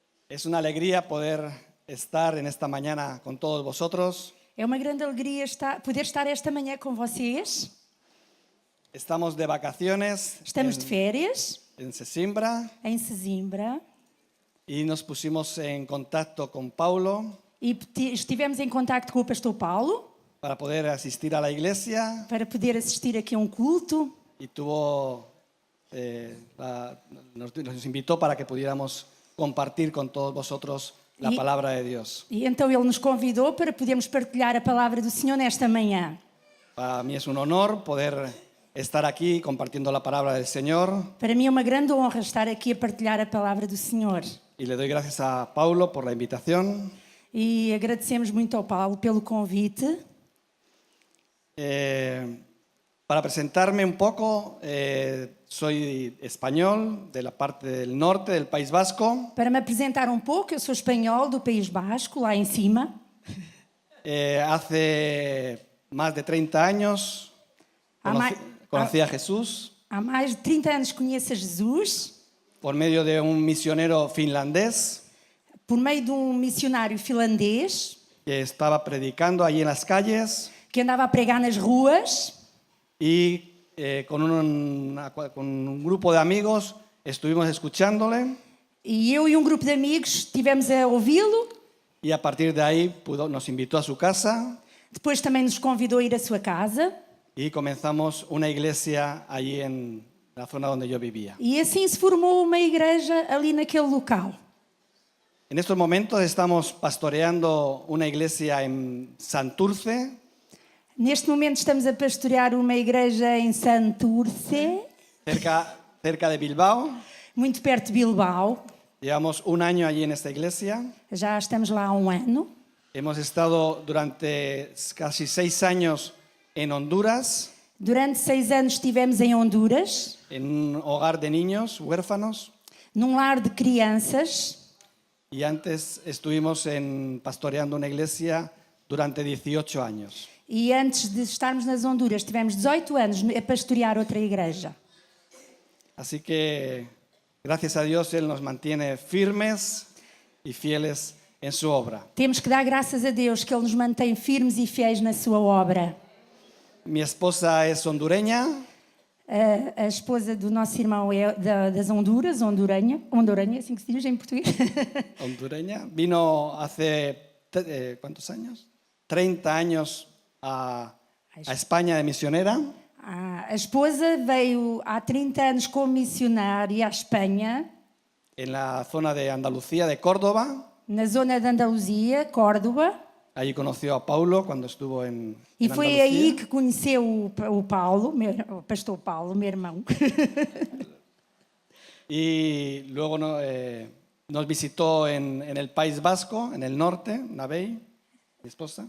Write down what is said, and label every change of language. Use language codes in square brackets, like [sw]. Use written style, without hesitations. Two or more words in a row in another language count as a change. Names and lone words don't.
[es] Es una alegría poder estar en esta mañana con todos vosotros. [pt] É uma grande alegria poder estar esta manhã com vocês. [es] Estamos de vacaciones [pt] Estamos de férias [es] en Sesimbra [pt] em Sesimbra [es] y nos pusimos en contacto con Paulo [pt] e estivemos em contacto com o pastor Paulo [es] para poder asistir a la iglesia [pt] para poder assistir aqui a um culto [es] y nos invitó para que pudiéramos compartir con todos vosotros la palabra de Dios. [pt] e então ele nos convidou para podermos partilhar a palavra do Senhor nesta manhã. [es] Para mí es un honor poder estar aquí compartiendo la palabra del Señor [pt] Para mim é uma grande honra estar aqui a partilhar a palavra do Senhor. [es] y le doy gracias a Paulo por la invitación. [pt] E agradecemos muito ao Paulo pelo convite. [es] Para presentarme un poco, soy español de la parte del norte del País Vasco. [pt] Para me apresentar um pouco, eu sou espanhol do País Basco, lá em cima. [es] Hace más de 30 años conocí a Jesús [pt] Há mais de 30 anos conheço a Jesus [es] por medio de un misionero finlandés [pt] por meio de um missionário finlandês [es] que estaba predicando allí en las calles [pt] que andava a pregar nas ruas [es] y con un grupo de amigos estuvimos escuchándole [pt] e eu e um grupo de amigos estivemos a ouvi-lo. [es] y a partir de ahí nos invitó a su casa [pt] Depois também nos convidou a ir à sua casa [es] y comenzamos una iglesia allí en la zona donde yo vivía. [pt] e assim se formou uma igreja ali naquele local. [es] En estos momentos estamos pastoreando una iglesia en Santurce, [pt] Neste momento estamos a pastorear uma igreja em Santurce, [es] cerca de Bilbao. [pt] muito perto de Bilbao. [es] Llevamos un año allí en esta iglesia. [pt] Já estamos lá há um ano. [es] Hemos estado durante casi 6 años en Honduras, [pt] Durante 6 anos estivemos em Honduras, [es] en un hogar de niños huérfanos, [pt] num lar de crianças. [es] y antes estuvimos pastoreando una iglesia durante 18 años. [pt] E antes de estarmos nas Honduras, tivemos 18 anos a pastorear outra igreja. [es] Así que, gracias a Dios, Él nos mantiene firmes y fieles en su obra. [pt] Temos que dar graças a Deus que Ele nos mantém firmes e fiéis na sua obra. [es] Mi esposa es hondureña. [pt] A esposa do nosso irmão é das Honduras, hondureña, assim que se diz em português. [es] Hondureña. Vino hace, ¿cuántos años? 30 años a España de misionera. [pt] A esposa veio há 30 anos como missionária à Espanha, [es] En la zona de Andalucía, de Córdoba. [pt] na zona de Andaluzia, Córdoba. [es] Allí conoció a Paulo cuando estuvo en [pt] foi [es] Andalucía. [pt] aí que conheceu o Paulo, o pastor Paulo, meu irmão. [es] Y luego nos visitó en el País Vasco, en el norte, Navei, mi esposa.